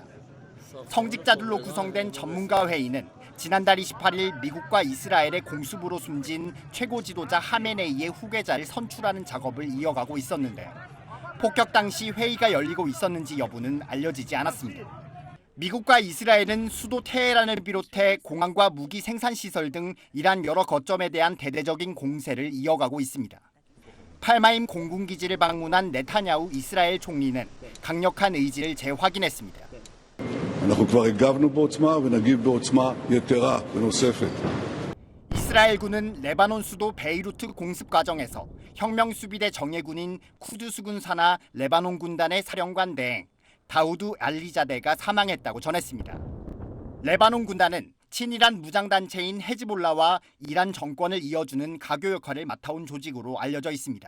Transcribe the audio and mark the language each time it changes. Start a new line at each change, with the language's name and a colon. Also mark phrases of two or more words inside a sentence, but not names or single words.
Korean: 성직자들로 구성된 전문가회의는 지난달 28일 미국과 이스라엘의 공습으로 숨진 최고 지도자 하메네이의 후계자를 선출하는 작업을 이어가고 있었는데 폭격 당시 회의가 열리고 있었는지 여부는 알려지지 않았습니다. 미국과 이스라엘은 수도 테헤란을 비롯해 공항과 무기 생산시설 등 이란 여러 거점에 대한 대대적인 공세를 이어가고 있습니다. 팔마임 공군기지를 방문한 네타냐후 이스라엘 총리는 강력한 의지를 재확인했습니다.
Hebrew: אנחנו כבר הגבנו בעוצמה ונגיב בעוצמה יתרה ונוספת.
Korean: 이스라엘군은 레바논 수도 베이루트 공습 과정에서 혁명수비대 정예군인 쿠드스 군사나 레바논 군단의 사령관 대행 다우드 알리자데가 사망했다고 전했습니다. 레바논 군단은 친이란 무장단체인 헤즈볼라와 이란 정권을 이어주는 가교 역할을 맡아온 조직으로 알려져 있습니다.